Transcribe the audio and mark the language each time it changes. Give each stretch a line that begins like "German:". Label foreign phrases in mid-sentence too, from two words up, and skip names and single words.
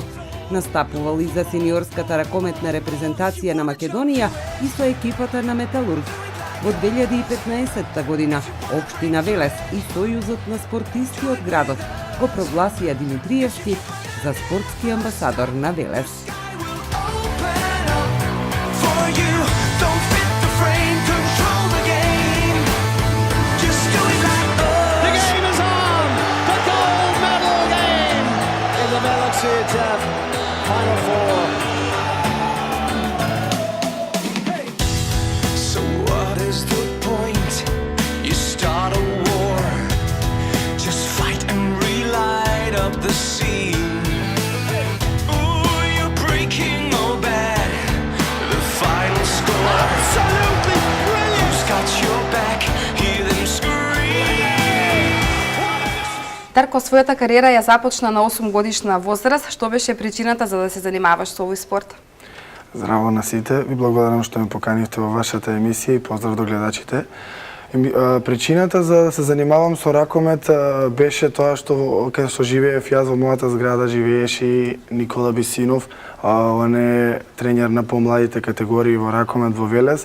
Macedonian: Настапувал и за сениорската ракометна репрезентација на Македонија и со екипата на Металург. Во 2015 година Општина Велес и Сојузот на спортисти од градот го прогласија Димитриевски за спортски амбасадор на Велес.
English: Final four. So what is the point? You start a war, just fight and relight up the scene. Ooh, you're breaking all bad. The final score. Absolutely brilliant. Who's got your back? Hear them scream.
Macedonian: Дарко, својата кариера ја започна на 8 годишна возраст. Што беше причината за да се занимаваш со овој спорт? Здраво на сите, ви благодарам што ме поканивте во вашата емисија и поздрав до гледачите. Причината за да се занимавам со ракомет беше тоа што каде што живеев јас во мојата зграда живееше и Никола Бисинов, он е тренер на помладите категории во ракомет во Велес.